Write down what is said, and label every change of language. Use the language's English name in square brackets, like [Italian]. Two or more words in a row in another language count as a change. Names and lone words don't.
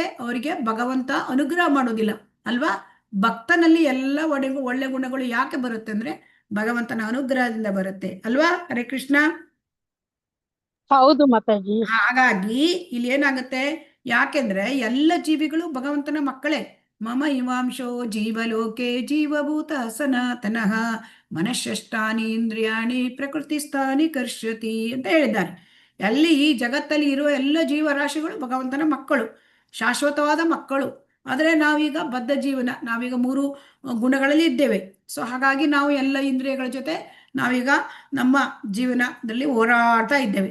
[Kannada] ಅವರಿಗೆ ಭಗವಂತ ಅನುಗ್ರಹ ಮಾಡೋದಿಲ್ಲ ಅಲ್ವಾ. ಭಕ್ತನಲ್ಲಿ ಎಲ್ಲ ಒಳ್ಳೆ ಗುಣಗಳು ಯಾಕೆ ಬರುತ್ತೆ ಅಂದ್ರೆ ಭಗವಂತನ ಅನುಗ್ರಹದಿಂದ ಬರುತ್ತೆ ಅಲ್ವಾ. [Sanskrit] ಹರೇ ಕೃಷ್ಣ. [Kannada] ಹೌದು ಮಾತಾಜಿ. ಹಾಗಾಗಿ ಇಲ್ಲಿ ಏನಾಗುತ್ತೆ, ಯಾಕೆಂದ್ರೆ ಎಲ್ಲ ಜೀವಿಗಳು ಭಗವಂತನ ಮಕ್ಕಳೇ. [Sanskrit] ಮಮ ಇವಾಂಶೋ ಜೀವಲೋಕೆ ಜೀವಭೂತ ಸನಾತನಃ ಮನಃಷ್ಟಾನಿ ಇಂದ್ರಿಯಾಣಿ ಪ್ರಕೃತಿಸ್ಥಾನಿ ಕರ್ಷತಿ [Kannada] ಅಂತ ಹೇಳಿದ್ದಾರೆ. ಅಲ್ಲಿ ಈ ಜಗತ್ತಲ್ಲಿ ಇರುವ ಎಲ್ಲ ಜೀವರಾಶಿಗಳು ಭಗವಂತನ ಮಕ್ಕಳು, ಶಾಶ್ವತವಾದ ಮಕ್ಕಳು. ಆದರೆ ನಾವೀಗ ಬದ್ಧ ಜೀವನ, ನಾವೀಗ 3 ಗುಣಗಳಲ್ಲಿ ಇದ್ದೇವೆ. ಸೊ ಹಾಗಾಗಿ ನಾವು ಎಲ್ಲ ಇಂದ್ರಿಯಗಳ ಜೊತೆ ನಾವೀಗ ನಮ್ಮ ಜೀವನದಲ್ಲಿ ಹೋರಾಡ್ತಾ ಇದ್ದೇವೆ.